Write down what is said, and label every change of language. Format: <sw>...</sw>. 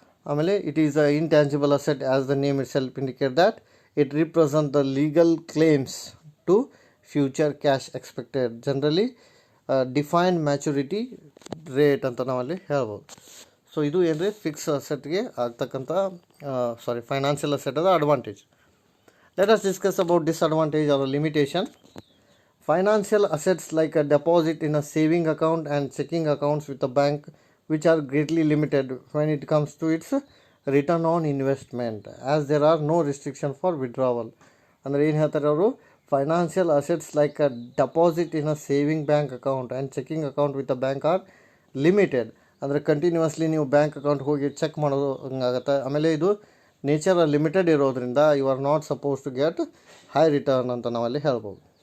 <en>ಆಮೇಲೆ it is a intangible asset as the name itself indicate that it represent the legal claims to future cash expected, generally defined maturity rate</en> <kn>ಅಂತ ನಾವಲ್ಲಿ ಹೇಳ್ಬೋದು. So ಇದು ಏನು ರೀ, fix ಅಸೆಟ್ಗೆ ಆಗ್ತಕ್ಕಂಥ financial ಅಸೆಟದ advantage.</kn> <en>Let us discuss about disadvantage or limitation. Financial assets like a deposit in a saving account and checking accounts with a bank which are greatly limited when it comes to its return on investment as there are no restriction for withdrawal.</en> <kn>ಅಂದರೆ ಏನು ಹೇಳ್ತಾರೆ ಅವರು,</kn> <en>Financial assets like a deposit in a saving bank account and checking account with a bank are limited.</en> <kn>ಅಂದರೆ continuously ನೀವು bank account ಹೋಗಿ check ಮಾಡೋದು ಹಂಗಾಗತ್ತೆ. ಆಮೇಲೆ ಇದು ನೇಚರ್ ಲಿಮಿಟೆಡ್ ಇರೋದ್ರಿಂದ</kn> <en>you are not suppose to get high return</en> <kn>ಅಂತ ನಾವಲ್ಲಿ ಹೇಳ್ಬೋದು.</kn>